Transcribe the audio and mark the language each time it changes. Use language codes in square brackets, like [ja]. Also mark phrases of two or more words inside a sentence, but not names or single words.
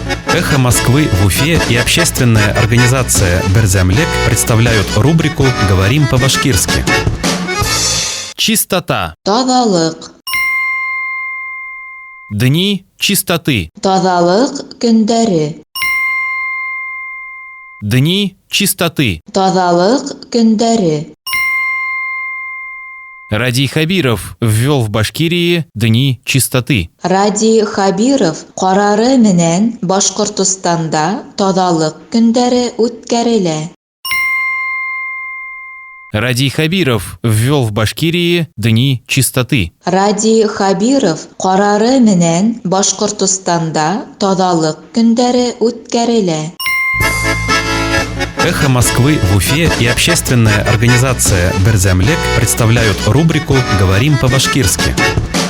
[ru] «Эхо Москвы» в Уфе и общественная организация «Берзямлек» представляют рубрику «Говорим по-башкирски». Чистота. [ba] Тазалык. [ru] Дни чистоты. [ba] Тазалык көндәре. [ru] Дни чистоты. [ba] Тазалык көндәре. [ru] Радий Хабиров ввел в Башкирии Дни чистоты. [ba] Ради Хабиров карары менән Башкортостанда тазалык көндәре үткәрелә. [ru] Радий Хабиров ввел в Башкирии Дни чистоты. [ba] Ради Хабиров карары менән Башкортостанда тазалык көндәре үткәрелә. [ru] «Эхо Москвы» в Уфе и общественная организация «Берзямлек» представляют рубрику «Говорим по-башкирски».